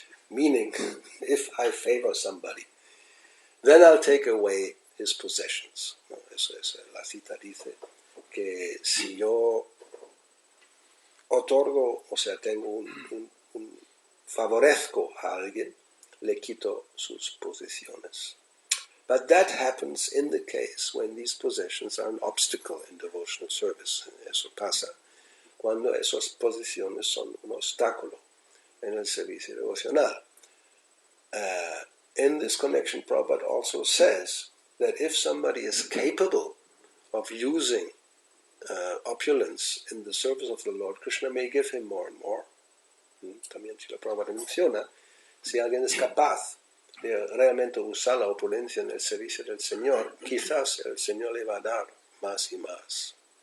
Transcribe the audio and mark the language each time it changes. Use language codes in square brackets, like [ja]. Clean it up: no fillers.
[en] Meaning, if I favor somebody, then I'll take away his possessions. [es] No, eso es, la cita dice que si yo otorgo, o sea, tengo favorezco a alguien, le quito sus posesiones. [en] But that happens in the case when these possessions are an obstacle in devotional service. [es] Eso pasa cuando esas posesiones son un obstáculo en el servicio devocional. [en] In this connection, Prabhupada also says that if somebody is capable of using opulence in the service of the Lord, Krishna may give him more and more. [es] También Srila Prabhupada menciona, si alguien es capaz de realmente usar la opulencia en el servicio del Señor, quizás el Señor le va a dar más y más.